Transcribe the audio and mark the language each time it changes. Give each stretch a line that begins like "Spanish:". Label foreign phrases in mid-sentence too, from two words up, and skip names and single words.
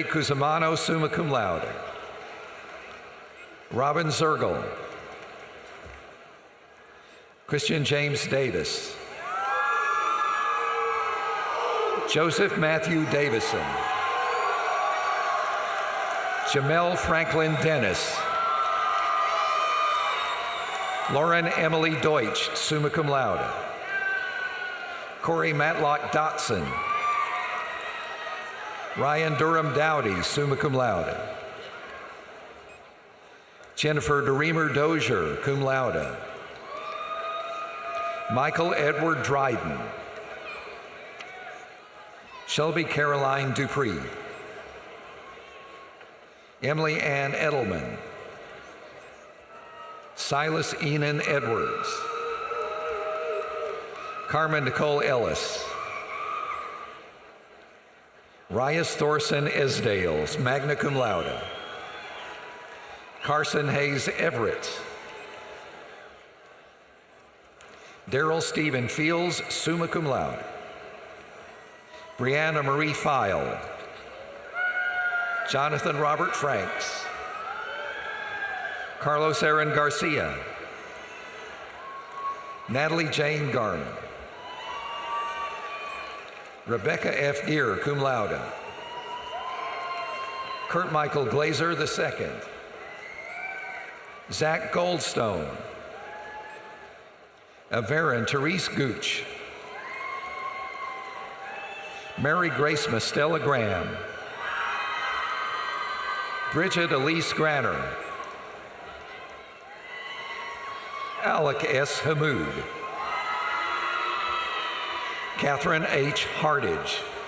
Latin: Cusimano, summa cum laude.
English: Robin Zergel. Christian James Davis. Joseph Matthew Davison. Jamel Franklin Dennis. Lauren Emily Deutsch,
Latin: summa cum laude.
English: Corey Matlock Dotson. Ryan Durham Dowdy,
Latin: summa cum laude.
English: Jennifer DeReamer Dozier,
Latin: cum laude.
English: Michael Edward Dryden. Shelby Caroline Dupree. Emily Ann Edelman. Silas Enan Edwards. Carmen Nicole Ellis. Ryas Thorson Esdales,
Latin: magna cum laude.
English: Carson Hayes Everett. Daryl Stephen Fields,
Latin: summa cum laude.
English: Brianna Marie File. Jonathan Robert Franks. Carlos Aaron Garcia. Natalie Jane Garner. Rebecca F. Gear,
Latin: cum laude.
English: Kurt Michael Glazer II. Zach Goldstone. Averin Therese Gooch. Mary Grace Mastella Graham. Bridget Elise Granner. Alec S. Hamoud. Catherine H. Hardage.